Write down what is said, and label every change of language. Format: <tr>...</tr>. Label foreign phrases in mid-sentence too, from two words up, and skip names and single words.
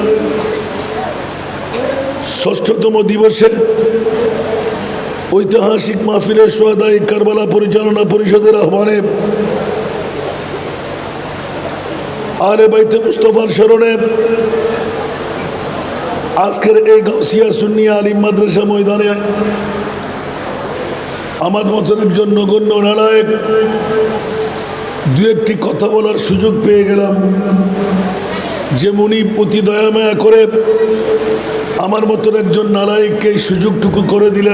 <bn>6তম দিবসে ঐতিহাসিক মাহফিলে শুহাদায়ে কারবালা পরিচালনা পরিষদের আহ্বানে আলে বায়তে মুস্তফার শরণে आजकेर এই গাউসিয়া সুন্নিয়া আলিম মাদ্রাসা ময়দানে আমার মতন একজন নগণ্য নালায়েক দুই একটি কথা বলার সুযোগ পেয়ে গেলাম যে মুনিব অতি দয়া মায়া করে আমার মতন একজন নালায়েককে এই সুযোগটুকু করে দিলেন।</bn>